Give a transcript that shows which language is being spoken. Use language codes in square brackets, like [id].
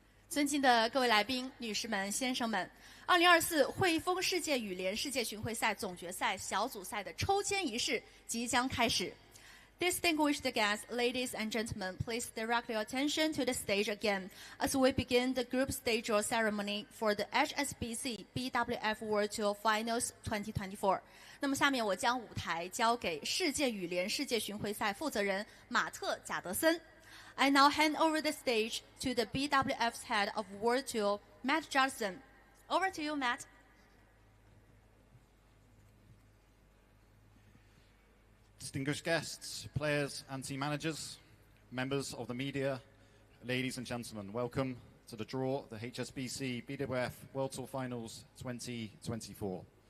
[zh] 尊敬的各位来宾、女士们、先生们，2024汇丰世界羽联世界巡回赛总决赛小组赛的抽签仪式即将开始。 [en] Distinguished guests, ladies and gentlemen, please direct your attention to the stage again as we begin the group stage draw ceremony for the HSBC BWF World Tour Finals 2024. [zh] 那么下面我将舞台交给世界羽联世界巡回赛负责人马特·贾德森。 [en] I now hand over the stage to the BWF's head of World Tour, Matt Johnson. Over to you, Matt. Distinguished guests, players and team managers, members of the media, ladies and gentlemen, welcome to the draw, the HSBC BWF World Tour Finals 2024.